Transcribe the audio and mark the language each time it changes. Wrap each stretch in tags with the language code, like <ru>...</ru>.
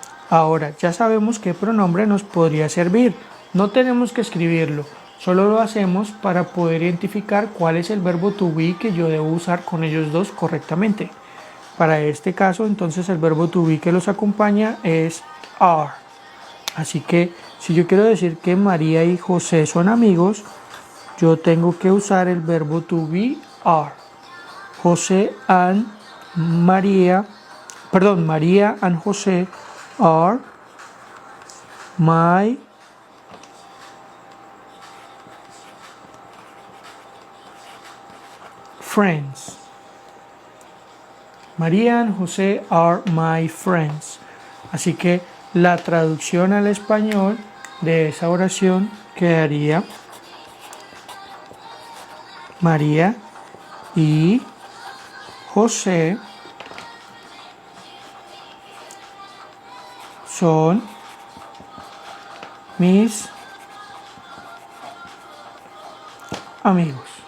<es>Ahora, ya sabemos qué pronombre nos podría servir. No tenemos que escribirlo, solo lo hacemos para poder identificar cuál es el verbo to be que yo debo usar con ellos dos correctamente. Para este caso, entonces el verbo to be que los acompaña es are. Así que si yo quiero decir que María y José son amigos, yo tengo que usar el verbo to be are.</es> <en>José and María, María and José are my friends. María and José are my friends.</en> <es>Así que la traducción al español de esa oración quedaría María y José son mis amigos.</es>